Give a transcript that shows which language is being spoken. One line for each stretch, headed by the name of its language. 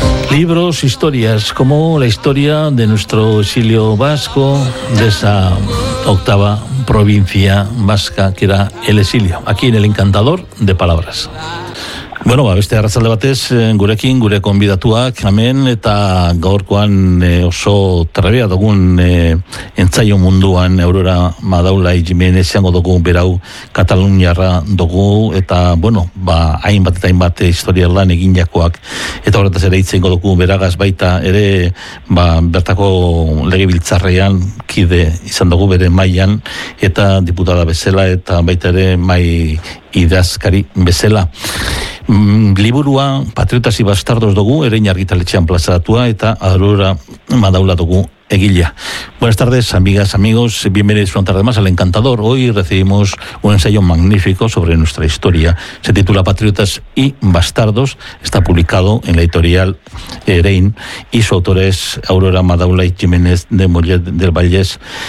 Spanish: Libros, historias, como la historia de nuestro exilio vasco, de esa octava provincia vasca que era el exilio, aquí en El Encantador de Palabras.
Basque: Bueno, ba, beste arratzalde batez, gurekin, gure konbidatuak, hemen, eta gaurkoan oso trebea dugun entzaio munduan, Aurora Madaula Jimenez, izango dugu, berau, Kataluniarra dugu, eta, bueno, ba, hainbat eta hainbat historia lan eginakoak, eta horretaz ere itzengo dugu, beragaz baita, ere, ba, bertako legebiltzarrean, kide izan dugu, bere mailan, eta diputada bezala, eta baita ere, mai idazkari bezala. Liburua Patriotas y Bastardos dugu, erein argitaletxean plazaratua, eta Aurora Madaula dugu egilea.
Spanish: Buenas tardes, amigas, amigos, bienvenidos una tarde más al Encantador. Hoy recibimos un ensayo magnífico sobre nuestra historia. Se titula Patriotas y Bastardos, está publicado en la editorial Erein, y su autor es Aurora Madaula y Jiménez de Mollet del Vallès,